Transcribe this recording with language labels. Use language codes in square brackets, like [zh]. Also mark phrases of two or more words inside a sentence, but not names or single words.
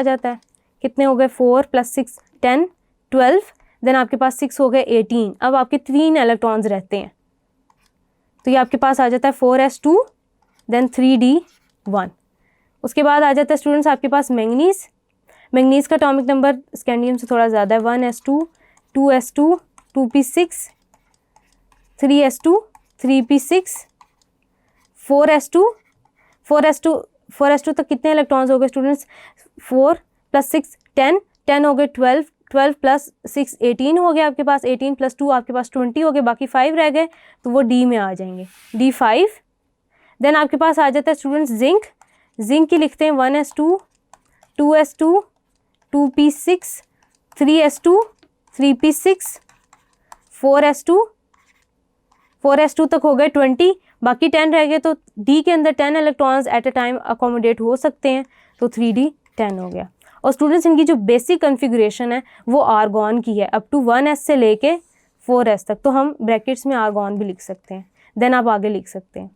[hi] कितने हो गए 4 + 6 10, 12। देन आपके पास 6 हो गए 18। अब आपके 3 इलेक्ट्रॉन्स रहते हैं, तो ये आपके पास आ जाता है 4s2 देन 3d1। उसके बाद आ जाता है स्टूडेंट्स आपके पास मैंगनीज। मैंगनीज का [en] atomic number [hi] स्कैंडियम से थोड़ा ज़्यादा है, 1s2 2s2 2p6 3s2 3p6 4s2 4s2 तक कितने इलेक्ट्रॉन्स हो गए स्टूडेंट्स? 4 + 6 10 हो गए 12 + 6 18 हो गया आपके पास, 18 + 2 आपके पास 20 हो गए, बाकी 5 रह गए तो वो डी में आ जाएंगे, d5। देन आपके पास आ जाता है स्टूडेंट्स जिंक। जिंक की लिखते हैं 1s2 2s2 2p6 3s2 3p6 4s2 तक हो गए 20, बाकी 10 रह गए, तो डी के अंदर 10 इलेक्ट्रॉन्स [en] at a time accommodate [hi] हो सकते हैं, तो 3d10 हो गया। और स्टूडेंट्स इनकी जो बेसिक कन्फिगरेशन है वो आर्गॉन की है, [en] up to [hi] 1s से लेके 4s तक, तो हम ब्रैकेट्स में आर्गॉन भी लिख सकते हैं, देन आप आगे लिख सकते हैं।